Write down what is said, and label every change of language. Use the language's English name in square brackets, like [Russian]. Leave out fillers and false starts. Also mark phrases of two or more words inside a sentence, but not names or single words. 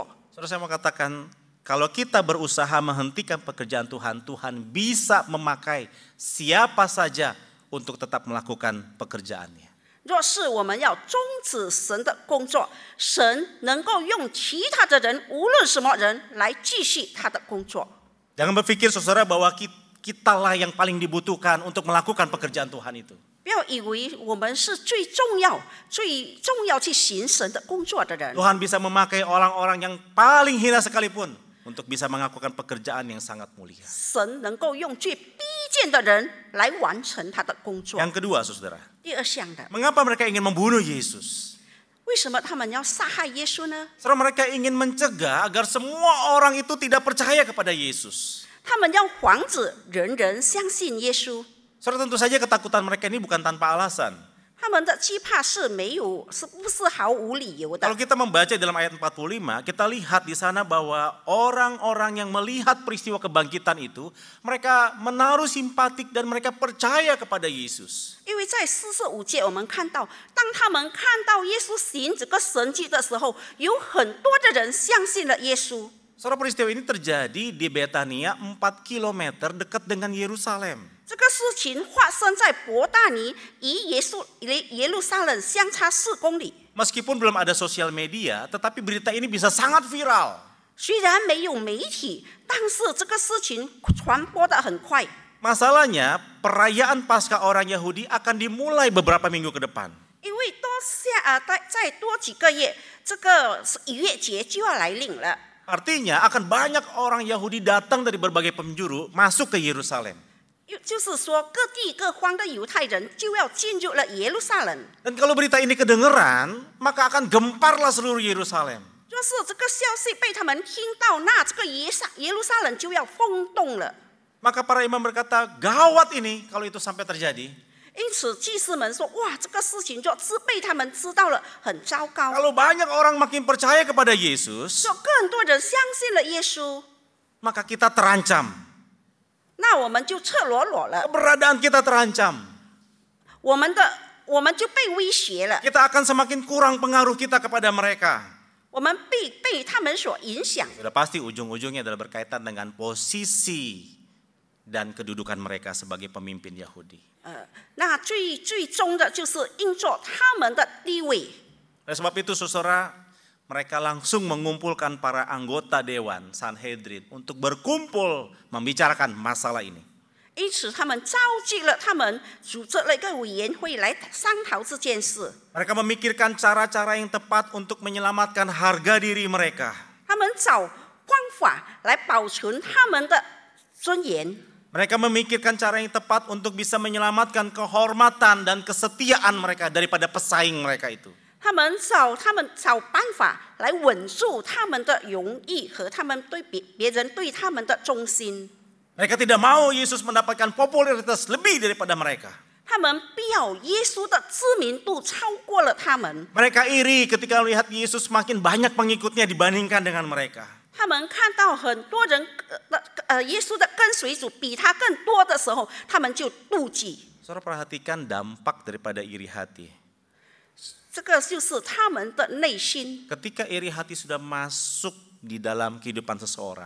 [Indonesian] Saudara, saya mau katakan, kalau kita berusaha menghentikan pekerjaan Tuhan, Tuhan bisa memakai siapa saja untuk tetap melakukan pekerjaannya. [Chinese] 若是我们要终止神的工作，神能够用其他的人，无论什么人来继续他的工作。 [Indonesian] Jangan berpikir saudara bahwa kitalah yang paling dibutuhkan untuk melakukan pekerjaan Tuhan itu. [Chinese] 不要以为我们是最重要去行神的工作的人。 [Indonesian] Tuhan bisa memakai orang-orang yang paling hina sekalipun untuk bisa melakukan pekerjaan yang sangat mulia. [Chinese] 神能够用最低贱的人来完成他的工作。 [Indonesian] Yang kedua, saudara, [Chinese] 第二项的， [Indonesian] mengapa mereka ingin membunuh Yesus? [Chinese] 为什么他们要杀害耶稣呢？ [Indonesian] Saudara, mereka ingin mencegah agar semua orang itu tidak percaya kepada Yesus. [Chinese] 他们要防止人人相信耶稣。 [Indonesian] Saudara, tentu saja ketakutan mereka ini bukan tanpa alasan. [Chinese] 他们的惧怕是不是毫无理由的 [Indonesian] Kalau？ kita membaca dalam ayat 45, kita lihat di sana bahwa orang-orang yang melihat peristiwa kebangkitan itu, mereka menaruh simpatik dan mereka percaya kepada Yesus. [Chinese] 因为在45节我们看到，当他们看到耶稣行这个神迹的时候，有很多的人相信了耶稣。 [Indonesian] Saudara, peristiwa ini terjadi di Betania 4 km dekat dengan Yerusalem. [Chinese] 这个事情发生在伯大尼，与耶路撒冷相差4公里。 [Indonesian] Meskipun belum ada sosial media, tetapi berita ini bisa sangat viral. [Chinese] 虽然没有媒体，但是这个事情传播得很快。 [Indonesian] Masalahnya, perayaan Paskah orang Yahudi akan dimulai beberapa minggu ke depan. [Chinese] 因为再多几个月，这个逾越节就要来临了。 [Indonesian] Artinya akan banyak orang Yahudi datang dari berbagai penjuru masuk ke Yerusalem. [Chinese] 就是说，各地各方的犹太人就要进入了耶路撒冷。 [Indonesian] Dan kalau berita ini kedengeran, maka akan gemparlah seluruh Yerusalem. [Chinese] 若是这个消息被他们听到，那这个耶路撒冷就要轰动了。 [Indonesian] Maka para imam berkata, gawat ini kalau itu sampai terjadi. [Chinese] 因此，祭司们说：“哇，这个事情被他们知道了，很糟糕。 [Indonesian] Kalau banyak orang makin percaya kepada Yesus, [Chinese] 说更多人相信了耶稣， [Indonesian] maka kita terancam. [Chinese] 那我们就赤裸裸了， [Indonesian] Keberadaan kita terancam. [Chinese] 我们就被威胁了， [Indonesian] Kita akan semakin kurang pengaruh kita kepada mereka. [Chinese] 我们被他们所影响。 [Indonesian] Sudah pasti ujung-ujungnya adalah berkaitan dengan posisi dan kedudukan mereka sebagai pemimpin Yahudi. [Chinese] 那最终的就是因着他们的地位。 [Indonesian] Oleh sebab itu, saudara, mereka langsung mengumpulkan para anggota dewan Sanhedrin untuk berkumpul membicarakan masalah ini. [Chinese] 因此，他们召集了他们组织了一个委员会来商讨这件事。 [Indonesian] Mereka memikirkan cara-cara yang tepat untuk menyelamatkan harga diri mereka. [Chinese] 他们找方法来保存他们的尊严。 [Indonesian] Mereka memikirkan cara yang tepat untuk bisa menyelamatkan kehormatan dan kesetiaan mereka daripada pesaing mereka itu. [Chinese] 他们找办法来稳住他们的荣誉和他们对别人对他们的忠心。 [Indonesian] Mereka tidak mau Yesus mendapatkan popularitas lebih daripada mereka. [Chinese] 他们不要耶稣的知名度超过了他们。 [Indonesian] Mereka iri ketika melihat Yesus makin banyak pengikutnya dibandingkan dengan mereka. [Chinese] 他们看到很多人耶稣的跟随主比他更多的时候，他们就妒忌。 [Indonesian] Saudara, perhatikan dampak daripada iri hati. [Chinese] 这个就是他们的内心。 [Indonesian] Ketika iri hati sudah masuk di dalam kehidupan seseorang,